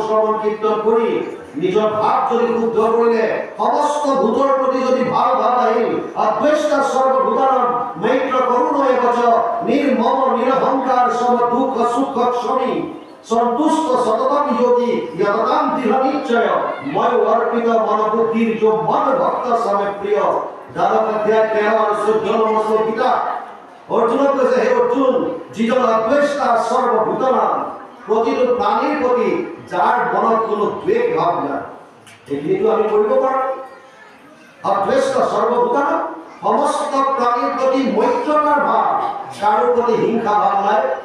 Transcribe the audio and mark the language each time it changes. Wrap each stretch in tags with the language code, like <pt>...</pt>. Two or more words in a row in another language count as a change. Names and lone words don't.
<as>শ্ৰৱণ কীৰ্তন কৰি নিজৰ ভাৱ যদি শুদ্ধ কৰিলে, সমস্ত ভূতৰ প্ৰতি যদি ভাল আহিল,</as> <sa>অদ্বৈষ্টা সৰ্বভূতানাং মৈত্ৰ করুণয়ে বচ নির্মম নিরহংকার সম দুঃখ সুখ স্বামী সন্তুষ্ট সততম যোগী যততাম দৃঢ় নিশ্চয় ময় অর্পিত মনোবুদ্ধির जो मन भक्त समे प्रिय।</sa> <as>দ্বাদশ অধ্যায় 13 আর 14 নম্বর গীতা। অর্জুনক কৈছে, হে অর্জুন, যিজন</as> <sa>অদ্বৈষ্টা সর্বভূতানাং,</sa> <as>প্ৰতিটো প্ৰাণীৰ প্ৰতি যাৰ মনত কোনো দ্বেষ ভাৱ নাই, এইটো আমি কৰিব পাৰোঁ।</as> <sa>অদ্বৈষ্টা সর্বভূতানাং,</sa> <as>সমস্ত প্ৰাণীৰ প্ৰতি মৈত্ৰতাৰ ভাৱ, কাৰো প্ৰতি হিংসা ভাৱ নাই।</as>